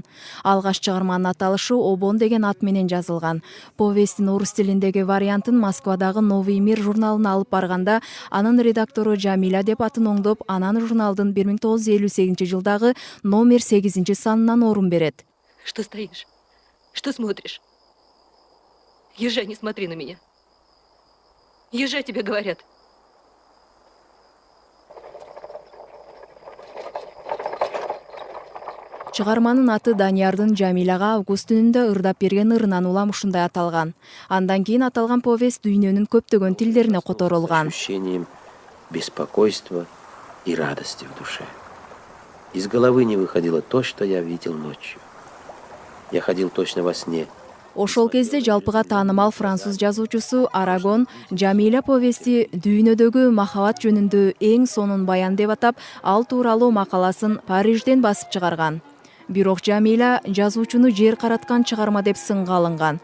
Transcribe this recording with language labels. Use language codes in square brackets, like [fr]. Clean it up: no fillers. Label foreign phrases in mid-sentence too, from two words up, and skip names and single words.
[ky] Алгаш чыгарманын аталышы Обон деген ат менен жазылган. Повестин орус тилиндеги вариантын Москвадагы Новый мир журналына алып барганда, анын редактору Жамиля деп атын оңдоп, анан журналдын 1958 жылдагы номер 8 санынан орун берет. [ru] Что стоишь? Что смотришь? Езжай, не смотри на меня. Езжай, тебе говорят. [ky] Чыгарманын аты Даниярдын Жамиляга август түнүндө ырдап берген ырынан улам ушундай аталган. Андан кийин аталган повесть дүйнөнүн көптөгөн тилдерине которулган. [ru] Ощущением беспокойства и радости в душе. Из головы не выходило то, что я видел ночью. Я ходил точно во сне. [ky] Ошол кезде жалпыга таанымал француз жазуучусу Арагон Жамиля повести дүйнөдөгү махабат жөнүндө эң сонун баян деп атап, ал тууралуу макаласын Парижден басып чыгарган. Бирок Жамиля жазуучуну жер караткан чыгарма деп сынга алынган.